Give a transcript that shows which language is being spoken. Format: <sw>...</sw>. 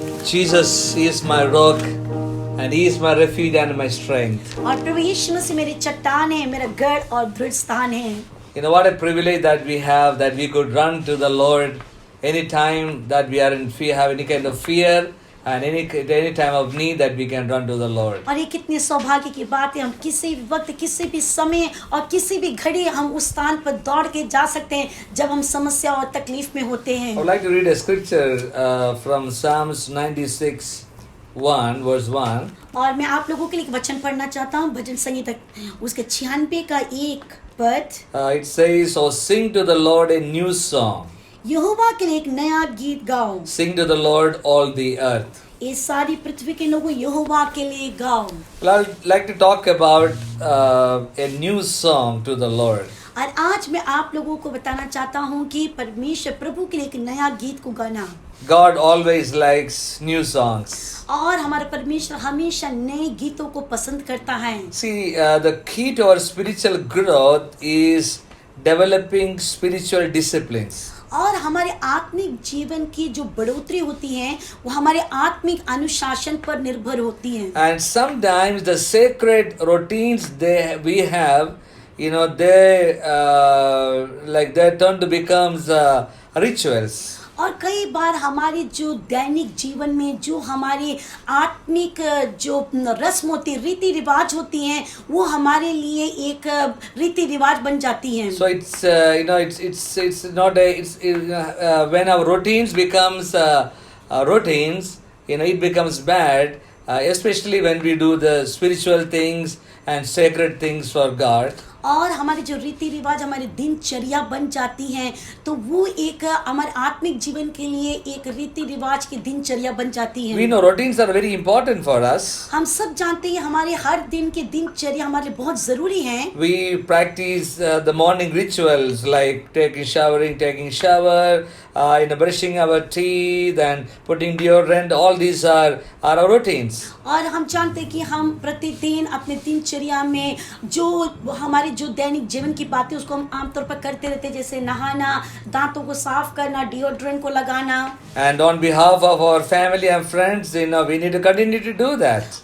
<en>Jesus is my rock, and He is my refuge and my strength.</en> <hi>और प्रभु यीशु मसीह मेरी चट्टान है, मेरा गढ़ और दृढ़ स्थान है।</hi> <en>You know what a privilege that we have, that we could run to the Lord anytime that we are in fear, have any kind of fear, and any time of need that we can run to the Lord.</en> <hi>और ये कितनी सौभाग्य की बात है, हम किसी भी वक्त, किसी भी समय और किसी भी घड़ी हम उस स्थान पर दौड़ के जा सकते हैं जब हम समस्या और तकलीफ में होते हैं।</hi> <en>I would like to read a scripture from Psalms 96, 1 verse 1.</en> <hi>और मैं आप लोगों के लिए एक वचन पढ़ना चाहता हूँ, भजन संगीत उसके 96 का 1 पद।</hi> <en>It says, "Oh, sing to the Lord a new song.</en> <hi>यहोवा के लिए एक नया गीत गाओ,</hi> <en>Sing to the Lord all the earth."</en> <hi>इस सारी पृथ्वी के लोगों यहोवा के लिए गाओ।</hi> <en>Well, I'd like to talk about a new song to the Lord.</en> <hi>और आज मैं आप लोगों को बताना चाहता हूँ कि परमेश्वर प्रभु के लिए एक नया गीत को गाना।</hi> <en>God always likes new songs.</en> <hi>और हमारा परमेश्वर हमेशा नए गीतों को पसंद करता है।</hi> <en>See, the key to our spiritual growth is developing spiritual disciplines.</en> <hi>और हमारे आत्मिक जीवन की जो बढ़ोतरी होती है वो हमारे आत्मिक अनुशासन पर निर्भर होती है।</hi> <en>And sometimes the sacred routines we have, they like they turn to becomes rituals.</en> <hi>और कई बार हमारे जो दैनिक जीवन में जो हमारी आत्मिक जो रस्म होती है, रीति रिवाज होती हैं, वो हमारे लिए एक रीति रिवाज बन जाती हैं।</hi> <en>So it's it's not a when our routines becomes routines, it becomes bad, especially when we do the spiritual things and sacred things for God.</en> <hi>और हमारे जो रीति रिवाज हमारी दिनचर्या बन जाती हैं तो वो एक हमारे आत्मिक जीवन के लिए एक रीति रिवाज की दिनचर्या बन जाती है।</hi> <en>We know routines are very important for us.</en> <hi>हम सब जानते हैं हमारे हर दिन की दिनचर्या हमारे बहुत जरूरी है।</hi> <en>We practice the morning rituals like taking shower, brushing our teeth and putting deodorant. All these are our routines.</en> <hi>और हम जानते हैं कि हम प्रतिदिन अपने दिनचर्या में जो हमारे जो दैनिक जीवन की बातें उसको हम आमतौर पर करते रहते हैं, जैसे नहाना, दांतों को साफ करना, डिओड्रेंट को लगाना।</hi> <en>And on behalf of our family and friends, we need to continue to do that.</en>